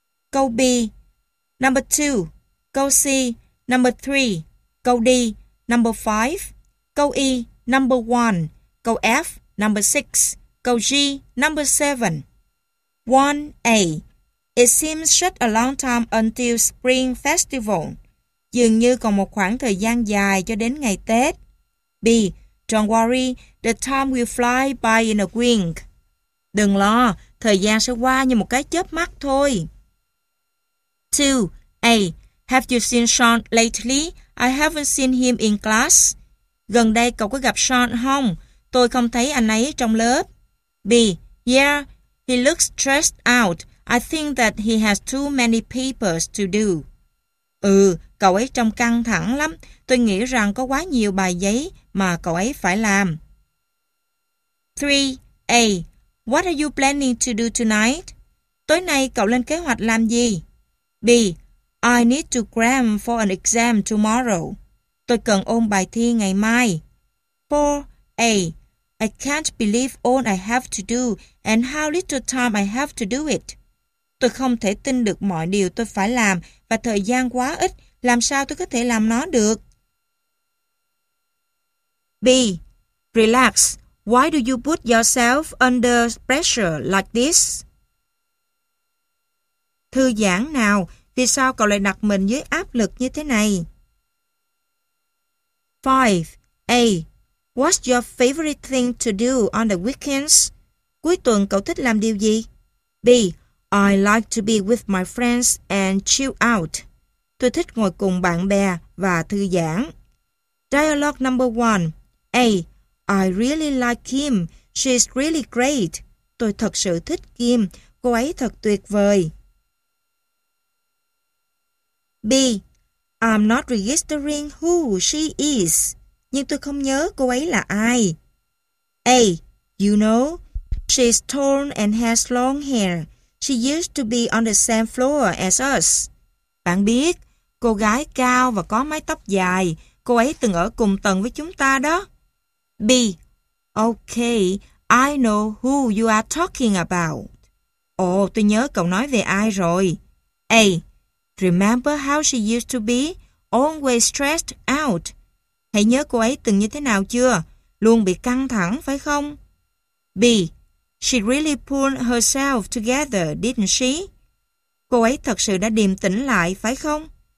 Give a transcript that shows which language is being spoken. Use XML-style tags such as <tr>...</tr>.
<en>Câu B, number 2. Câu C, number 3. Câu D, number 5. Câu E, number 1. Câu F, number 6. Câu G, number 7. 1. A. It seems such a long time until spring festival.</en> <vi>Dường như còn một khoảng thời gian dài cho đến ngày Tết.</vi> <en>B. Don't worry, the time will fly by in a wink.</en> <vi>Đừng lo, thời gian sẽ qua như một cái chớp mắt thôi.</vi> <en>2. A. Have you seen Sean lately? I haven't seen him in class.</en> <vi>Gần đây cậu có gặp Sean không? Tôi không thấy anh ấy trong lớp.</vi> <en>B. Yeah, he looks stressed out. I think that he has too many papers to do.</en> <vi>Ừ, cậu ấy trông căng thẳng lắm. Tôi nghĩ rằng có quá nhiều bài giấy mà cậu ấy phải làm.</vi> <en>3. A. What are you planning to do tonight?</en> <vi>Tối nay cậu lên kế hoạch làm gì?</vi> <en>B. I need to cram for an exam tomorrow.</en> <vi>Tôi cần ôn bài thi ngày mai.</vi> <en>4. A. I can't believe all I have to do and how little time I have to do it.</en> <vi>Tôi không thể tin được mọi điều tôi phải làm và thời gian quá ít. Làm sao tôi có thể làm nó được?</vi> <en>B. Relax. Why do you put yourself under pressure like this?</en> <vi>Thư giãn nào, vì sao cậu lại đặt mình dưới áp lực như thế này?</vi> <en>5. A. What's your favorite thing to do on the weekends?</en> <vi>Cuối tuần cậu thích làm điều gì?</vi> <en>B. I like to be with my friends and chill out.</en> <vi>Tôi thích ngồi cùng bạn bè và thư giãn.</vi> <en>Dialogue number 1. A. I really like Kim. She's really great.</en> <vi>Tôi thật sự thích Kim. Cô ấy thật tuyệt vời.</vi> <en>B. I'm not registering who she is.</en> <vi>Nhưng tôi không nhớ cô ấy là ai.</vi> <en>A. You know, she's tall and has long hair. She used to be on the same floor as us.</en> <vi>Bạn biết, cô gái cao và có mái tóc dài. Cô ấy từng ở cùng tầng với chúng ta đó.</vi> <en>B. Okay, I know who you are talking about.</en> <vi>Ồ, tôi nhớ cậu nói về ai rồi.</vi> <en>A. Remember how she used to be? Always stressed out.</en> <vi>Hãy nhớ cô ấy từng như thế nào chưa? Luôn bị căng thẳng, phải không?</vi> <en>B. She really pulled herself together, didn't she?</en> <vi>Cô ấy thật sự đã điềm tĩnh lại, phải không?</vi>